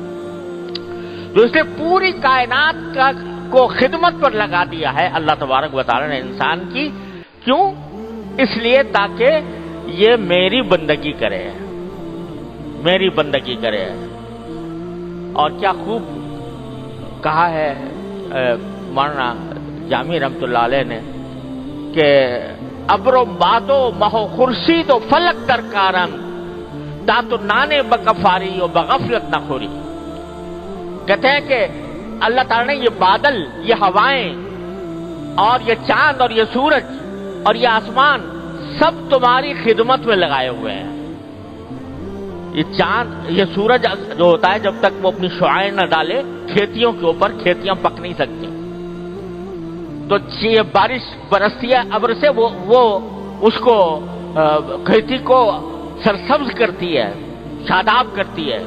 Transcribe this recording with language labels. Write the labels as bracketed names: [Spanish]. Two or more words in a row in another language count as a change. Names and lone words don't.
[Urdu] تو اس نے پوری کائنات کو خدمت پر لگا دیا ہے اللہ تبارک و تعالیٰ نے انسان کی، کیوں؟ اس لیے تاکہ یہ میری بندگی کرے، میری بندگی کرے۔ اور کیا خوب کہا ہے مولانا جامی رحمت اللہ علیہ نے کہ [Persian] ابر و بادو مہو خورشید و فلک در کارن تا تو نانے بکفاری و بغفلت نہ خوری۔ [Urdu] کہتے ہیں کہ اللہ تعالیٰ نے یہ بادل، یہ ہوائیں اور یہ چاند اور یہ سورج اور یہ آسمان سب تمہاری خدمت میں لگائے ہوئے ہیں۔ یہ چاند، یہ سورج جو ہوتا ہے جب تک وہ اپنی شعاعیں نہ ڈالے کھیتیوں کے اوپر، کھیتیاں پک نہیں سکتی، تو یہ بارش برستی ہے ابر سے، وہ اس کو کھیتی کو سرسبز کرتی ہے، شاداب کرتی ہے۔